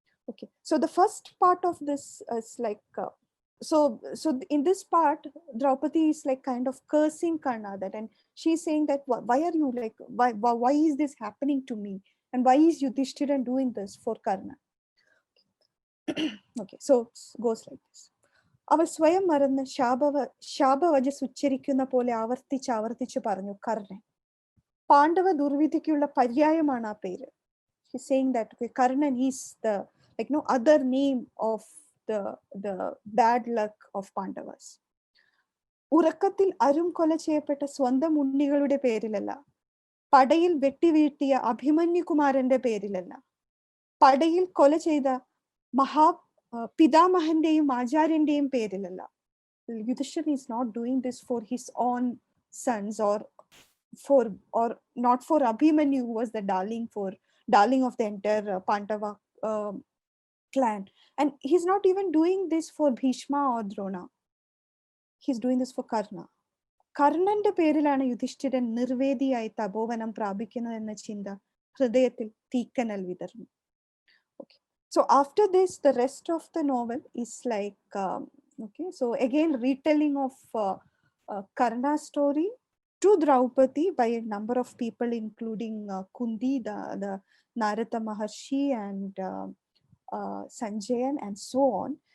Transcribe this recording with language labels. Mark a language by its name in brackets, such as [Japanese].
[English] Okay, so the first part of this is like so in this part, Draupadi is like kind of cursing Karna, that, and she's saying that why are you like, why is this happening to me, and why is Yudhishthira doing this for Karna? Okay, so it goes like this. [Malayalam] അവൾ സ്വയം മറന്ന് ശാപവചസ് ഉച്ചരിക്കുന്ന പോലെ ആവർത്തിച്ച് പറഞ്ഞു കർണൻ. പാണ്ഡവ ദുർവിധിക്കുള്ള പര്യായമാണ് ആ പേര്. [English] He's saying that okay, Karnan is the like no other name of the bad luck of Pandavas. [Malayalam] ഉറക്കത്തിൽ അരും കൊല ചെയ്യപ്പെട്ട സ്വന്തം ഉണ്ണികളുടെ പേരിലല്ല, പടയിൽ വെട്ടിവീഴ്ത്തിയ അഭിമന്യുകുമാരന്റെ പേരിലല്ല, പടയിൽ കൊല ചെയ്ത പിതാമഹന്റെയും ആചാര്യന്റെയും പേരിലല്ല. [English] Yudhishthira is not doing this for his own sons, or not for Abhimanyu, who was the darling of the entire Pandava clan. And he's not even doing this for Bhishma or Drona. He's doing this for Karna. [Malayalam] കർണന്റെ പേരിലാണ് യുധിഷ്ഠിരൻ നിർവേദിയായി തപോവനം പ്രാപിക്കുന്നതെന്ന ചിന്ത ഹൃദയത്തിൽ തീക്കനൽ വിതർന്നു. [English] Okay, so after this, the rest of the novel is like okay, so again retelling of Karna's story to Draupadi by a number of people, including Kundi, the Narada Maharshi, and Sanjayan, and so on.